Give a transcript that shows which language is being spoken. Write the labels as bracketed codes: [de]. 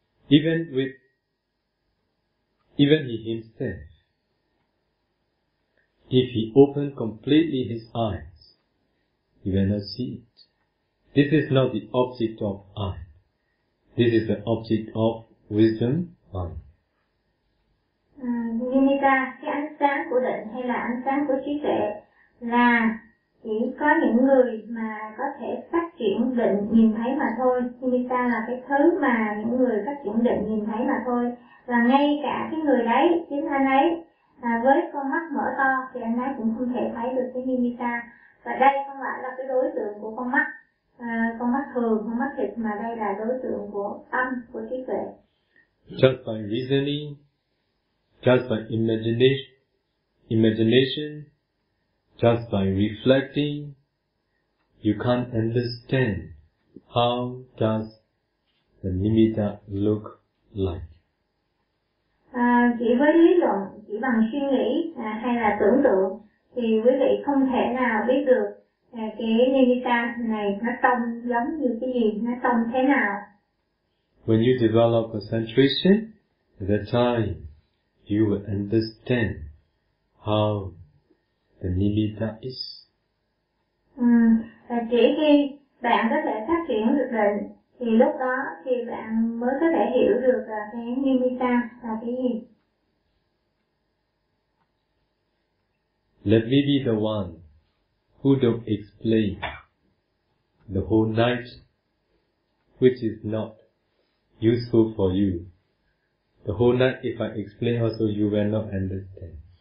[en] Even he himself, if he opened completely his eyes, he will not see it. This is not the object of eye. This is the object of wisdom, mind. [vi] Nimitta, cái ánh sáng của định hay là ánh sáng của trí tuệ là chỉ có những người mà có thể phát triển định nhìn thấy mà thôi. Nimitta là cái thứ mà những người phát triển định nhìn thấy mà thôi. Và ngay cả cái người đấy, chính anh ấy, với con mắt mở to thì anh ấy cũng không thể thấy được cái nimitta. Và đây không phải là cái đối tượng của con mắt thường, con mắt thịt, mà đây là đối tượng của tâm, của trí tuệ. [en] Just by reasoning, just by imagination, just by reflecting, you can't understand how does the nimitta look like. [vi] Chỉ với lý luận, chỉ bằng suy nghĩ hay là tưởng tượng thì quý vị không thể nào biết được cái nimitta này nó trông giống như cái gì, nó trông thế nào. [en] When you develop concentration, the time you will understand how the nimitta is. [vi] Và chỉ khi bạn có thể phát triển được định thì lúc đó thì bạn mới có thể hiểu được cái nimitta là cái gì. [en] Let me be the one who don't explain the whole night, which is not useful for you. the whole night if I explain also you will not understand.